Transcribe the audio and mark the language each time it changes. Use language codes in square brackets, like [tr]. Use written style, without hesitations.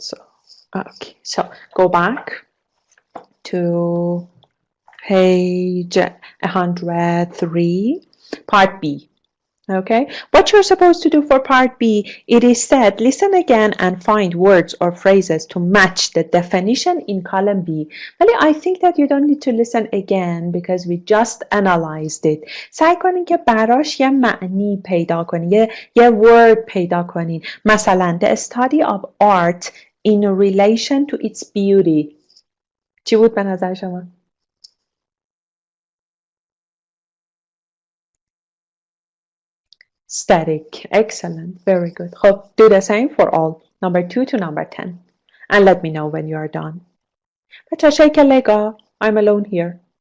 [en] So, okay. So go back to page 103, part B. Okay, what you're supposed to do for part B, it is said, listen again and find words or phrases to match the definition in column B. But I think that you don't need to listen again because we just analyzed it. [fa] سعی کنین که براش یه معنی پیدا کنین، یه word پیدا کنین. [en] مثلا the study of art in relation to its beauty. [fa] چی بود به نظر شما؟ Static. [en] Excellent. Very good. [fa] خب, [en] do the same for all. Number 2 to number 10. And let me know when you are done. [fa] بچه [en] shake a leg. I'm alone here.